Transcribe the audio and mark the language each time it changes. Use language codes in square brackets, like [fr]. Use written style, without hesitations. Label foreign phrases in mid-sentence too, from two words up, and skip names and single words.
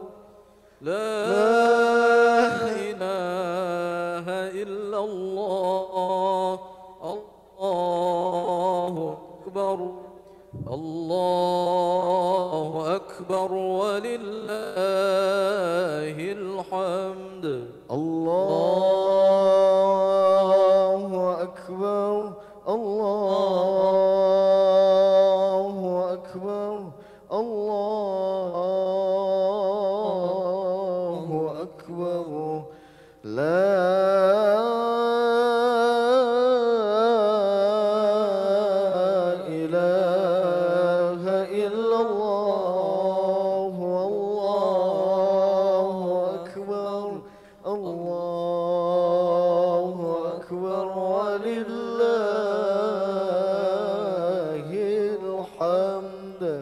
[ar] لا إله إلا الله الله أكبر الله أكبر ولله الحمد الله أكبر، الله أكبر، الله أكبر. لا إله إلا الله، الله أكبر، الله أكبر ولله الحمد.